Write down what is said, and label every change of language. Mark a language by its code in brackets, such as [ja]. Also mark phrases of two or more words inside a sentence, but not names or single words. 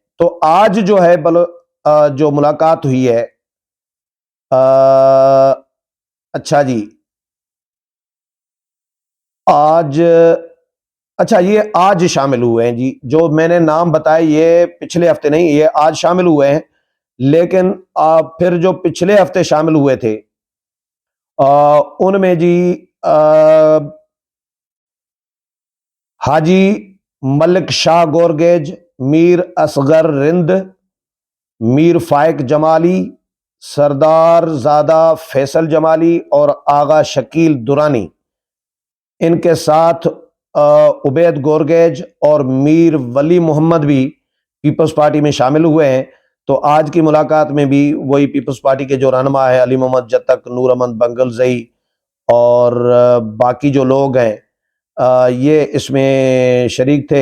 [ur] تو آج جو ہے جو ملاقات ہوئی ہے، اچھا جی، یہ آج شامل ہوئے ہیں جی، جو میں نے نام بتائے یہ پچھلے ہفتے نہیں، یہ آج شامل ہوئے ہیں، لیکن پھر جو پچھلے ہفتے شامل ہوئے تھے ان میں جی حاجی ملک شاہ گورگیج، میر اصغر رند، میر فائق جمالی، سردار زادہ فیصل جمالی اور آغا شکیل درانی، ان کے ساتھ عبید گورگیج اور میر ولی محمد بھی پیپلز پارٹی میں شامل ہوئے ہیں. تو آج کی ملاقات میں بھی وہی پیپلز پارٹی کے جو رہنما ہے علی محمد جتک، نور احمد بنگلزئی اور باقی جو لوگ ہیں یہ اس میں شریک تھے.